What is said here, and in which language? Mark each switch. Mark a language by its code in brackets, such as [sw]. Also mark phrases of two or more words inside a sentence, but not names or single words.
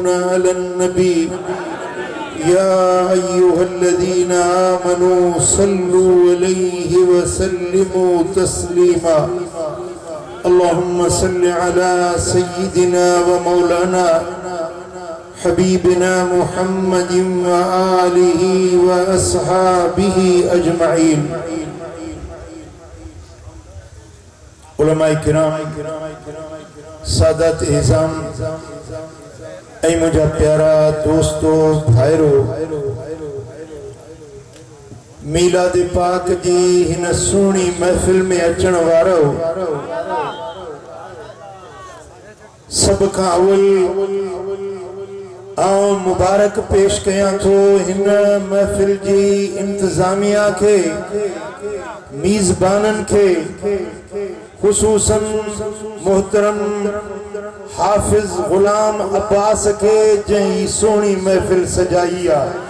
[ar] على النبي يا أيها الذين آمنوا صلوا عليه وسلموا تسليما اللهم صل على سيدنا ومولانا حبيبنا محمد وآله وأصحابه أجمعين [sd] علماء کرام سادات اعظام اے مجھا پیارا دوستو بھائرو میلاد پاک جی ہن سونی محفل میں اچن وارو سب کا اول آؤں مبارک پیش کیا تو ہن محفل جی انتظامیہ کے میزبانن کے خصوصاً محترم حافظ غلام عباس کے جہی سونی محفل سجائیا